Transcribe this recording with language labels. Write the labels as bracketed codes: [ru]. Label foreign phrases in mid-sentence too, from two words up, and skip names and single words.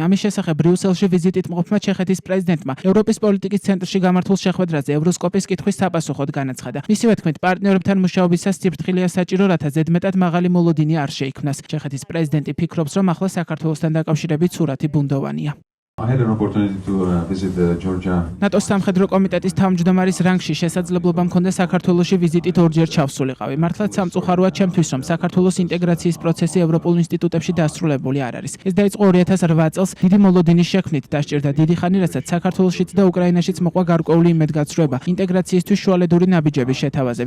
[ka] ამის შესახებ ბრიუსელში ვიზიტით მყოფმა ჩეხეთის პრეზიდენტმა ევროპის პოლიტიკის ცენტრში გამართულ შეხვედრაზე ევროსკოპის კითხვის საპასუხოდ განაცხადა. მისივე თქმით, პარტნიორებთან მუშაობისას სიფრთხილეა საჭირო, რათა ზედმეტად მაღალი მოლოდინი არ შეიქმნას. ჩეხეთის პრეზიდენტი ფიქრობს, რომ ახლა საქართველოსთან დაკავშირებით სურათი ბუნდოვანია. [en] I had an opportunity to visit Georgia. [ka] ნატოს სამხედრო კომიტეტის თავმჯდომარის რანგში შესაძლებლობა მქონდა საქართველოში ვიზიტით ორჯერ ჩავსულიყავი. მართლაც სამწუხაროა ჩემთვის, რომ საქართველოს ინტეგრაციის პროცესი ევროპულ ინსტიტუტებში დასრულებული არ არის. ეს დაიწყო 2008 წელს დიდი მოლოდინის შექმნით, დასჭირდა დიდი ხანი, რასაც საქართველოშიც და უკრაინაშიც მოყვა გარკვეული იმედგაცრუება ინტეგრაციისთვის შუალედური ნაბიჯების შეთავაზებით.